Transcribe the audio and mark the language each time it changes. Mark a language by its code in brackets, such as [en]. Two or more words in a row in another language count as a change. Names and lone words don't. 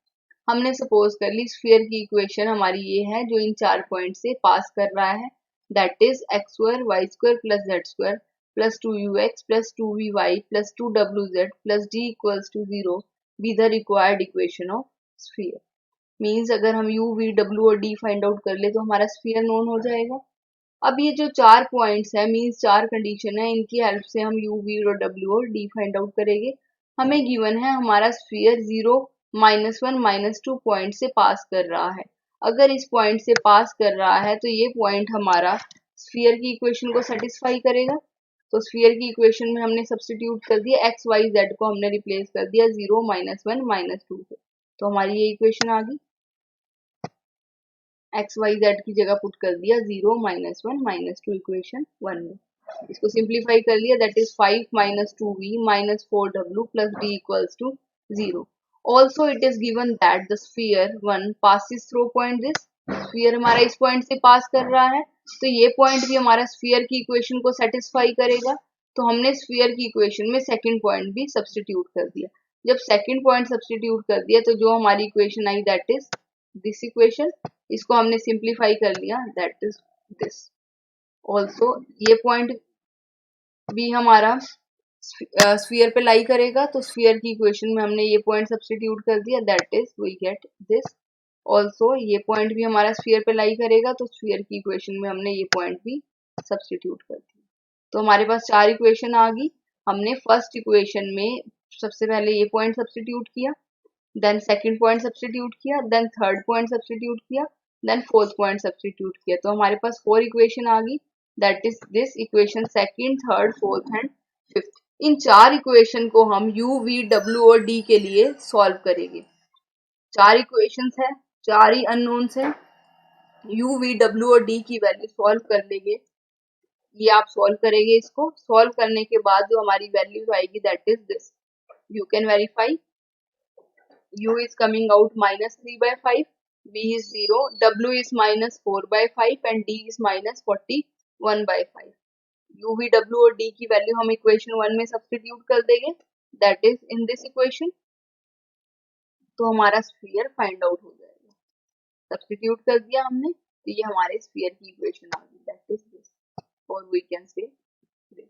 [hi] हमने सपोज कर ली स्फीयर की इक्वेशन हमारी ये है जो इन 4 पॉइंट से पास कर रहा है, [en] that is x square y square plus z square plus 2ux plus 2vy plus 2wz plus d equals to 0 be the required equation of sphere. [hi] मीन्स अगर हम u, v, w और d [en] find out [hi] कर ले तो हमारा स्फीयर नोन हो जाएगा। अब ये जो 4 पॉइंट्स है, मीन्स 4 कंडीशन है, इनकी हेल्प से हम u, v और w और d [en] find out [hi] करेंगे। हमें गिवन है हमारा स्फीयर 0, -1, -2 पॉइंट से पास कर रहा है। अगर इस पॉइंट से पास कर रहा है तो ये पॉइंट हमारा स्फीयर की इक्वेशन को सेटिस्फाई करेगा। तो स्फीयर की इक्वेशन में हमने सब्स्टिट्यूट कर दिया, एक्स वाई जेड को हमने रिप्लेस कर दिया 0, -1, -2 से। तो हमारी ये इक्वेशन आ गई। एक्स वाई जेड की जगह पुट कर दिया 0 -1 -2 इक्वेशन 1 में। इसको सिंप्लीफाई कर लिया, [en] that is 5 -2v -4w plus d equals to 0. also it is given that the sphere 1 passes through point this, [hi] स्फीयर हमारा इस पॉइंट से पास कर रहा है, तो ये पॉइंट भी हमारा स्फीयर की इक्वेशन को सेटिस्फाई करेगा। तो हमने स्फीयर की इक्वेशन में सेकंड पॉइंट भी सब्स्टिट्यूट कर दिया। जब सेकंड पॉइंट सब्स्टिट्यूट कर दिया तो जो हमारी इक्वेशन आई [en] that is this equation, [hi] इसको हमने सिंप्लीफाई कर लिया, [en] that is this. [hi] ऑल्सो ये पॉइंट भी हमारा स्फीयर पे लाई करेगा, तो स्फीयर की इक्वेशन में हमने ये पॉइंट सब्स्टिट्यूट कर दिया, [en] that is we get this. [hi] ऑल्सो ये पॉइंट भी हमारा स्फीयर पे लाई करेगा, तो स्फीयर की इक्वेशन में हमने ये पॉइंट भी सब्स्टिट्यूट कर दिया। तो हमारे पास 4 इक्वेशन आ गई। हमने [en] first equation [hi] में सबसे पहले ये पॉइंट सब्स्टिट्यूट किया, [en] then second point substitute [hi] किया, [en] then third point substitute [hi] किया, [en] then fourth point substitute [hi] किया। तो हमारे पास 4 इक्वेशन आ गई, [en] that is this equation second, third, fourth and fifth. [hi] इन 4 इक्वेशन को हम u, v, w और d के लिए सॉल्व करेंगे। 4 इक्वेशंस है, 4 ही अननोन्स है। u, v, w और d की वैल्यू सॉल्व कर लेंगे। ये आप सॉल्व करेंगे, इसको सॉल्व करने के बाद जो हमारी वैल्यू आएगी [en] that is this. you can verify, u is coming out -3/5, v is 0, w is -4/5 and d is -41/5। [hi] u, v, w और d की वैल्यू हम इक्वेशन 1 में सब्स्टिट्यूट कर देंगे, [en] that is in this equation. [hi] तो हमारा स्फीयर [en] find out [hi] हो जाएगा। सब्स्टिट्यूट कर दिया हमने, तो ये हमारे स्फीयर की इक्वेशन आ गई, [en] that is this, [hi] और [en] we can say this.